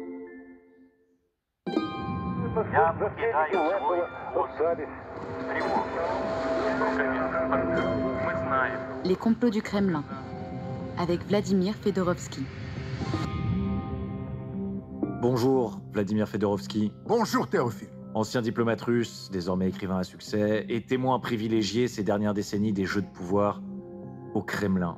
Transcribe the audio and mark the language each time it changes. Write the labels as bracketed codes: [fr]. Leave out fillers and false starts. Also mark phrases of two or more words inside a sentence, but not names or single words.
[ru] Я покидаю свой пост с тревогой. Мы знаем. [fr] Les complots du Kremlin. Avec Vladimir Fedorovski. Bonjour, Vladimir Fedorovski. Bonjour Théophile. Ancien diplomate russe, désormais écrivain à succès, et témoin privilégié ces dernières décennies des jeux de pouvoir au Kremlin.